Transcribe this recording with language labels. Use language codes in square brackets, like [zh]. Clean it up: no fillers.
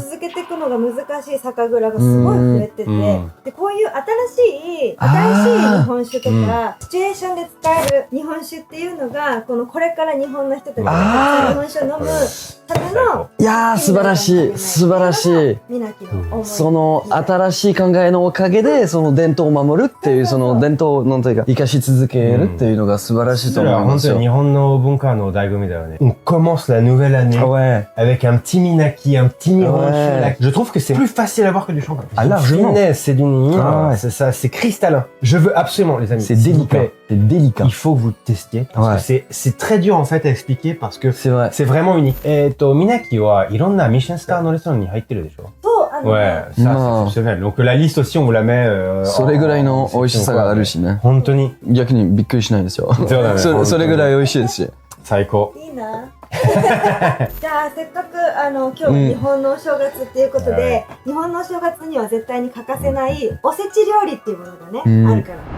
[ja] 続けていくのが難しい酒蔵がすごい増えてて、でこういう新しい日本酒とか、シチュエーションで使える日本酒っていうのがこれから日本の人たちが日本酒を飲むための、いやー素晴らしい素晴らしい。みなきの思い。その新しい考えのおかげでその伝統を守るっていうその伝統をなんというか生かし続けるっていうのが素晴らしいと思いますよ。本当に日本の文化の醍醐味だよね。 [fr] On commence la nouvelle année avec un petit minaki, un petit nihonshu. Je trouve que c'est plus facile à boire que du champagne. Ah largement. C'est d'une c'est ça, c'est cristallin. Je veux absolument les amis. C'est délicat. C'est délicat. Il faut que vous le testiez parce que c'est très dur en fait à expliquer parce que c'est vraiment unique. [ja] Minaki wa iron Michelin star のレストランに入ってるでしょ。 [fr] Ouais, ça c'est exceptionnel. Donc la liste aussi on vous la met [ja] それぐらいの美味しさがあるしね。本当に逆にびっくりしないですよ。それぐらい美味しいですし。最高。いいな。じゃあせっかく今日日本のお正月っていうことで、日本のお正月には絶対に欠かせないおせち料理っていうものがね、あるから。